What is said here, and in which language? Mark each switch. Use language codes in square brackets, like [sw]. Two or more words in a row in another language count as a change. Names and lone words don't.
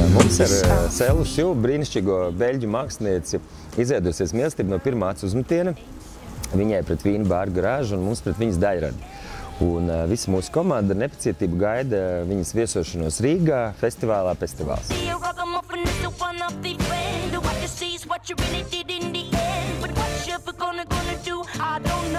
[lv] Mums ar Sellu Šilu, brīnišķīgo beļģu mākslinieci, izveidojusies mīlestība no pirmā acu uzmetiena. Viņai pret vīnu bāru garāžu un mums pret viņas daļradi. Un visa mūsu komanda ar nepacietību gaida viņas viesošanos Rīgā, festivālā Festivāls. [en] What you really did in the end, but what you gonna do?